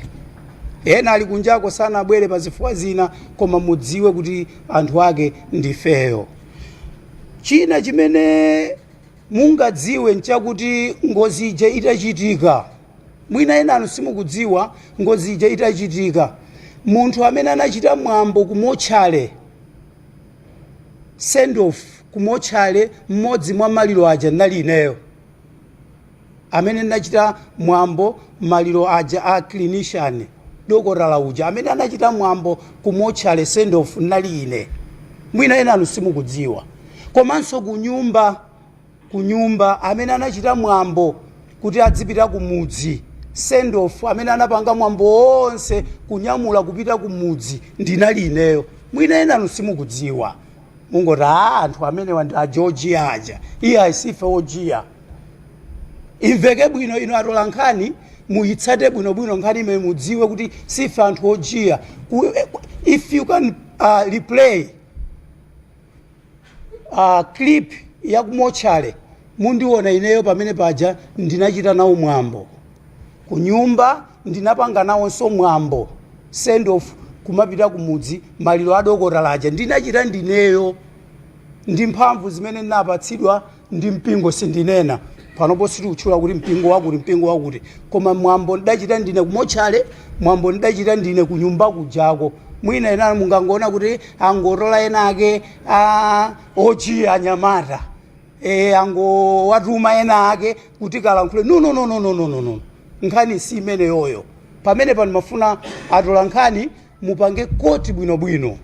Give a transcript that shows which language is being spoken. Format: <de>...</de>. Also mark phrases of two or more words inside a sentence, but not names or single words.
<ny>Ena ali kunjako sana abwere pa zifukwa zina koma mudziwe kuti anthu ake ndifeyo. China chimene mungadziwe nchakuti ngozi ije itachitika mwina ena anu simukudziwa ngozi ije itachitika munthu amene anachita mwambo kumotchale</ny> <en>send off</en> <ny>kumotchale mmodzi mwa maliro aja nali ineyo amene anachita mwambo maliro aja a clinician dokotala uja amene anachita mwambo kumotchale</ny> <en>send off</en> <ny>nali ine mwina ena anu simukudziwa. Komanso kunyumba kunyumba amene anachita mwambo kuti adzipita kumudzi</ny> <en>send off</en> <ny>amene anapanga mwambo onse kunyamula kupita kumudzi ndinali ineyo mwina enanu simukudziwa mungoti anthu amene ndi a Georgia aja iye asife ojiya imveke bwino ino atola nkhani muyitsate bwinobwino nkhani imene mudziwe kuti sife anthu ojiya.</ny> <en>If you can replay clip</en> <ny>ya kumochale mundiona ineyo pamene paja ndinachita nawo mwambo kunyumba ndinapanga nawonso mwambo</ny> <en>send off</en> <ny>kumapita kumudzi maliro adokota laja ndinachita ndineyo ndi mphamvu zimene ndinapatsidwa ndi mpingo sindinena panopo sitikuchula kuti mpingo wakuti koma mwambo ndidachita ndine kumochale mwambo ndidachita ndine kunyumba kujako mwina ena mungangoona kuti angotola enake ojiya anyamata angowatuma ena ake kuti kalankhule no nkhani si imene yoyo pamene pano mafuna atola nkhani mupange koti bwinobwino</ny>